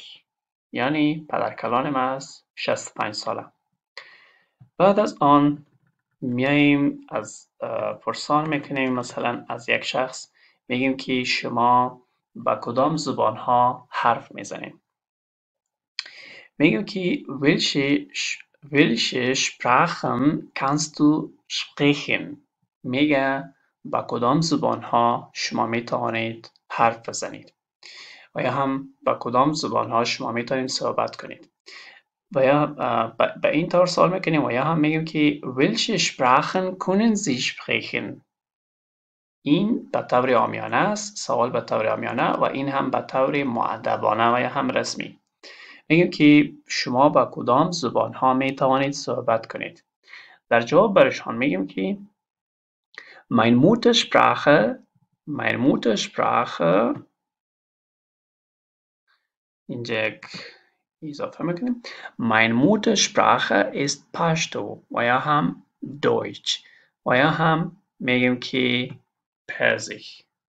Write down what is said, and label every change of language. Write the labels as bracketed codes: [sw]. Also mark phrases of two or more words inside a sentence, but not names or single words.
[fa] یعنی پدرکلان ما از 65 ساله. بعد از آن میاییم از پرسان میکنیم، مثلا از یک شخص میگیم که شما با کدام زبان ها حرف میزنیم. میگیم که [de] welche Sprachen kannst du sprechen؟ [fa] میگه با کدام زبان ها شما میتوانید حرف بزنید و یا هم با کدام زبان ها شما میتوانید صحبت کنید. و یا به این طور سوال میکنیم و یا هم میگیم که [de] welche Sprachen können Sie sprechen؟ [fa] این به طور عامیانه است، سوال به طور عامیانه، و این هم به طور مؤدبانه و یا هم رسمی. میگیم که شما با کدام زبان ها می توانید صحبت کنید. در جواب برشان میگیم که [de] mein Muttersprache [fa] اینجا یک اضافه میکنیم [de] mein Muttersprache ist Pashto [fa] و یا هم Deutsch و یا هم میگیم که پرزیک.